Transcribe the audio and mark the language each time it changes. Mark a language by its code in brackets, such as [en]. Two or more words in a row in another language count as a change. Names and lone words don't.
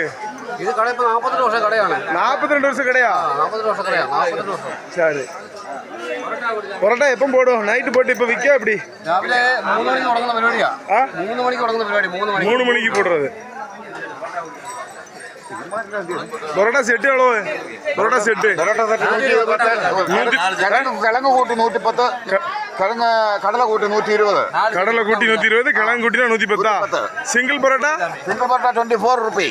[ta] இது கடை இப்போ 42 வருஷம் கடையாண்ணே. 42 வருஷம் கடையா? 42 வருஷம் கடையா? 42 வருஷம். சரி. பரோட்டா எப்போ போடுவோம்? நைட்டு போட்டு இப்போ விற்க அப்படி [ml] രാവിലെ 3 മണിക്ക് തുടങ്ങുന്ന പരിപാടിയാ. 3 മണിക്ക് തുടങ്ങുന്ന പരിപാടി. 3 മണിക്ക് [ta] போடுறது. பரோட்டா செட்டு எவ்வளோ? பரோட்டா செட்டு கிழங்கு கூட்டு 110, கடலை கூட்டு 120. கடலை கூட்டி 120, கிழங்கு கூட்டினா 110. சிங்கிள் பரோட்டா? சிங்கிள் பரோட்டா 24 ரூபி.